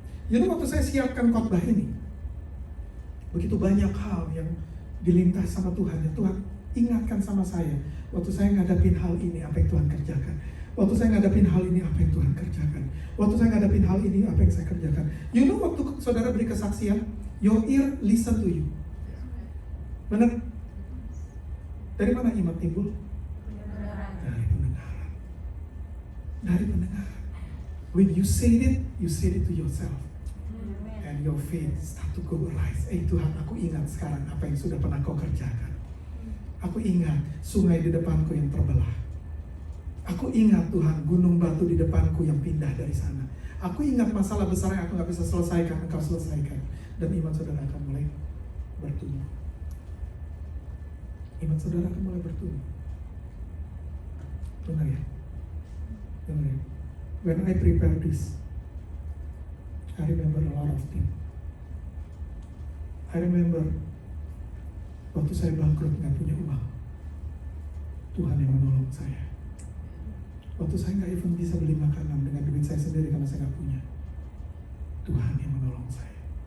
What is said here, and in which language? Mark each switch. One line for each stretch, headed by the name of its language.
English: You know
Indonesian: waktu saya siapkan khotbah ini, begitu banyak hal yang dilintas sama Tuhan, ya Tuhan ingatkan sama saya. Waktu saya ngadapin hal ini, apa yang Tuhan kerjakan. Waktu saya ngadapin hal ini, apa yang Tuhan kerjakan. Waktu saya ngadapin hal ini, apa yang saya kerjakan.
English: You know
Indonesian: waktu saudara beri kesaksian,
English: your ear listen to you.
Indonesian: Benar? Dari mana iman timbul? Dari pendengaran. Dari pendengaran.
English: When you say it to yourself. And your faith start to go rise.
Indonesian: Tuhan, aku ingat sekarang apa yang sudah pernah kau kerjakan. Aku ingat sungai di depanku yang terbelah. Aku ingat Tuhan, gunung batu di depanku yang pindah dari sana. Aku ingat masalah besar yang aku gak bisa selesaikan, engkau selesaikan. Dan iman saudara akan mulai bertumbuh. Iman saudara akan mulai bertumbuh. Benar ya? Benar ya?
English: When I prepare this, I remember a lot of things. I remember
Indonesian: waktu saya bangkrut nggak punya uang, Tuhan yang menolong saya. Waktu saya nggak even bisa beli makanan dengan duit saya sendiri karena saya nggak punya, Tuhan yang menolong saya.